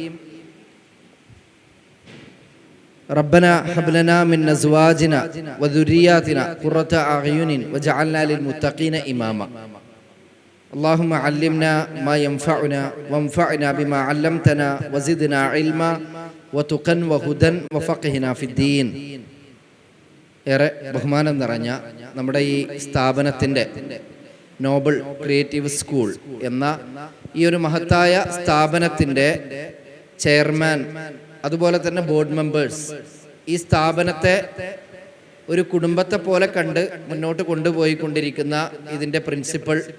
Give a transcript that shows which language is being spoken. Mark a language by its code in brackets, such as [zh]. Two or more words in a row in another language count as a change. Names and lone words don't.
[ar] ربنا هب لنا من أزواجنا وذرياتنا قرة أعين وجعلنا للمتقين إماما. اللهم علمنا ما ينفعنا وانفعنا بما علمتنا وزدنا علما وتقا وهدى وفقهنا في الدين. [ml] ഏറെ ബഹുമാനം നിറഞ്ഞ നമ്മുടെ ഈ സ്ഥാപനത്തിൻ്റെ നോബൽ ക്രിയേറ്റീവ് സ്കൂൾ എന്ന ഈ ഒരു മഹത്തായ സ്ഥാപനത്തിൻ്റെ ചെയർമാൻ, അതുപോലെ തന്നെ [en] board members, [ml] ഈ സ്ഥാപനത്തെ ഒരു കുടുംബത്തെ പോലെ കണ്ട് മുന്നോട്ട് കൊണ്ടുപോയിക്കൊണ്ടിരിക്കുന്ന ഇതിൻ്റെ പ്രിൻസിപ്പൽ,